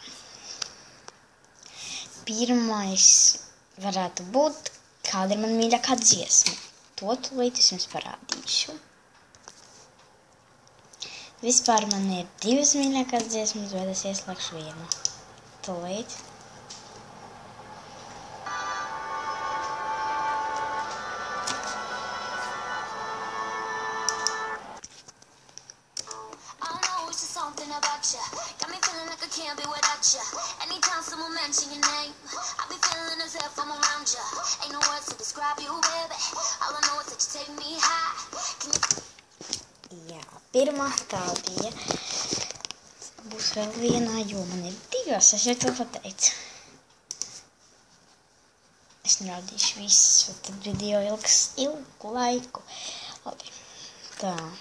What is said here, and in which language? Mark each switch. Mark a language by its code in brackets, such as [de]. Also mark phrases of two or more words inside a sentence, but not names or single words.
[lv] Pirmais varētu būt, kāda ir mana mīļākā dziesma. To tūlīt es jums parādīšu. Vispār man ir divas mīļākās dziesmas, bet es ieslēgšu vienu. Tūlīt. [en] Something about you got me feeling like I can't be without you. Anytime someone mention your name, I be feeling as if I'm around you. Ain't no words to describe you, baby. All I know is that you take me high. [lv] Jā, pirmā tā bija. Būs vēl vienā, jo man ir divas, es jau to pateicu. Es nerādīšu visus, jo tad video ilgs ilgu laiku. Labi, tā.